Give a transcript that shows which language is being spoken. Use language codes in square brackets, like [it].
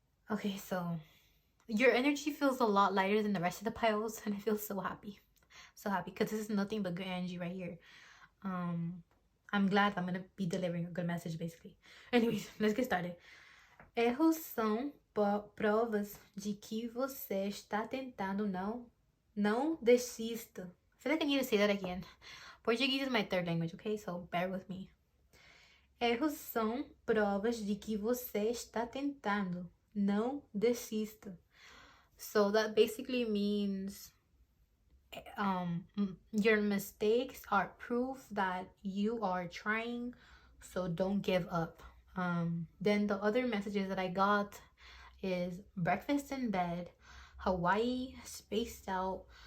[en] Okay, so your energy feels a lot lighter than the rest of the piles, and I feel so happy. So happy because this is nothing but good energy right here. I'm glad I'm gonna be delivering a good message, basically. Anyways, let's get started. [pt] Erros são provas de que você está tentando não desista. [en] I feel like I need to say that again. Portuguese is my third language, okay? So bear with me. [pt] Erros são provas de que você está tentando não desista. [en] So that basically means your mistakes are proof that you are trying, so don't give up. Then the other messages that I got is breakfast in bed, Hawaii, spaced out.